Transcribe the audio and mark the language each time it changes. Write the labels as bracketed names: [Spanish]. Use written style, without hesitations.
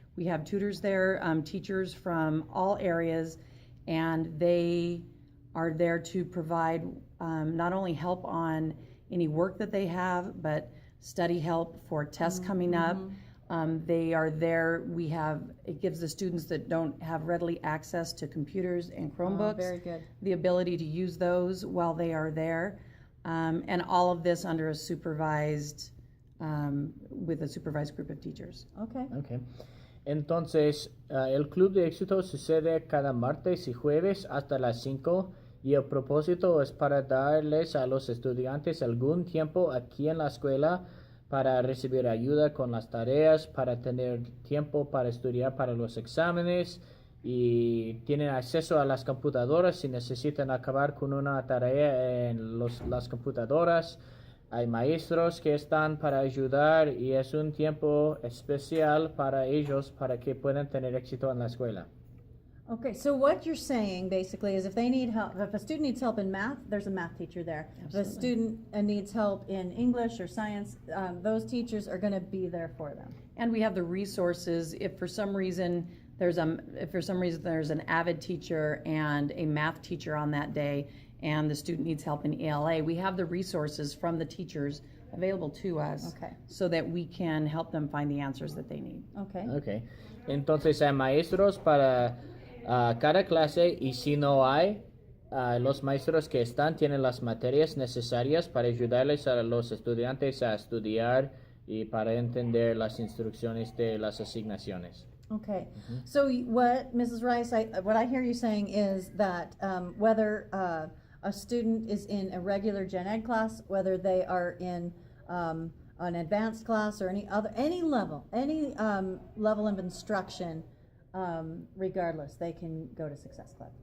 [English] We have tutors there, teachers from all areas, and they are there to provide not only help on any work that they have, but study help for tests coming up. They are there. It gives the students that don't have readily access to computers and Chromebooks Very good. the ability to use those while they are there. And all of this under a supervised, with a supervised group of teachers. Okay. Okay. [Spanish] Entonces, el Club de Éxito sucede cada martes y jueves hasta las 5 y el propósito es para darles a los estudiantes algún tiempo aquí en la escuela para recibir ayuda con las tareas, para tener tiempo para estudiar para los exámenes y tienen acceso a las computadoras si necesitan acabar con una tarea en las computadoras. Hay maestros que están para ayudar y es un tiempo especial para ellos para que puedan tener éxito en la escuela. [English] Okay, so what you're saying basically is if they need help, if a student needs help in math, there's a math teacher there. If a Absolutely. student needs help in English or science, those teachers are going to be there for them. And we have the resources if for some reason there's an avid teacher and a math teacher on that day and the student needs help in ELA, we have the resources from the teachers available to us Okay. so that we can help them find the answers that they need. Okay. Okay. [Spanish] Entonces hay maestros para cada clase y si no hay, los maestros que están tienen las materias necesarias para ayudarles a los estudiantes a estudiar y para entender las instrucciones de las asignaciones. [English] Okay. So what, Mrs. Rice, what I hear you saying is that whether a student is in a regular gen ed class, whether they are in an advanced class or any level of instruction, regardless, they can go to Success Club.